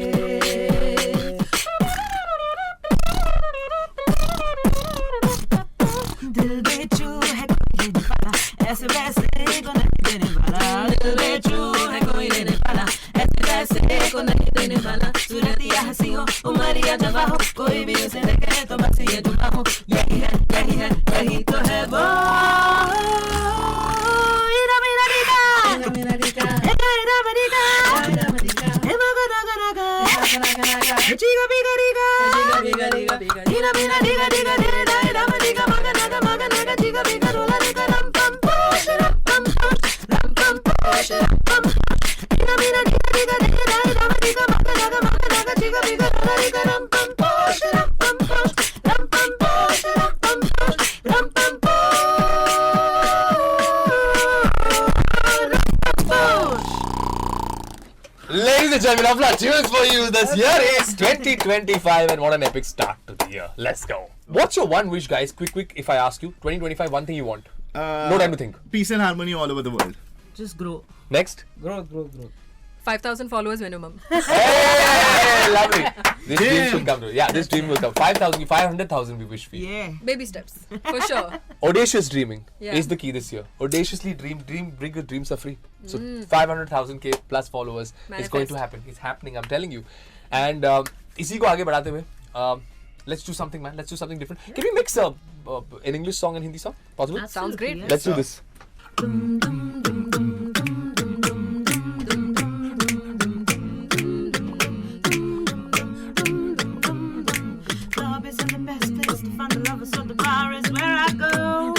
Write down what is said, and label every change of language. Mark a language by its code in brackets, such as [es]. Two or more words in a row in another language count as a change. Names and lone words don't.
[hi] दिल बेचू है कोई लेने वाला, ऐसे वैसे को नहीं देने वाला। दिल बेचू है कोई लेने वाला, ऐसे वैसे को नहीं देने वाला। सूरत या हंसी हो, उम्र या जवा हो, कोई भी उसे देखे तो बस ये जुड़ा हो। यही है यही तो है वो। इरा मेरा रीका, इरा मेरा रीका, इरा मेरा रीका, इरा गना गना गा, चीगा बिगा रीका, चीगा बिगा रीका बिगा, इरा मेरा रीका रीका रीका, इरा मेरा रीका मगना गा, चीगा बिगा रोला रीका, रम पम पोश, रम पम पोश, रम पम पोश, रम पम पोश। इरा मेरा रीका रीका रीका, इरा मेरा रीका मगना गा, चीगा बिगा रोला रीका, रम पम पोश, रम पम पोश, रम पम पोश, रम पम पोश, रम पम पोश, रम पम पोश। [en] Ladies and gentlemen, Afla, tunes for you. This year is 2025 and what an epic start to the year. Let's go. What's your one wish, guys? Quick, if I ask you, 2025, one thing you want. No time to think. Peace and harmony all over the world. Just grow. Next. Growth. 5,000 followers minimum. Hey, lovely. This dream should come true. Yeah, this dream will come. 5,000, 500,000 we wish for you. Yeah. Baby steps, for sure. Audacious dreaming Yeah. is the key this year. Audaciously bring your dreams are free. So 500,000k plus followers is going to Manifest. happen. It's happening, I'm telling you. [hi] And इसी को आगे बढ़ाते हुए, [en] let's do something, man. Let's do something different. Can we mix an English song and Hindi song? Possible? Sounds great. Yeah. Let's do this. Club isn't the best place to find the lovers, so the bar is where I go.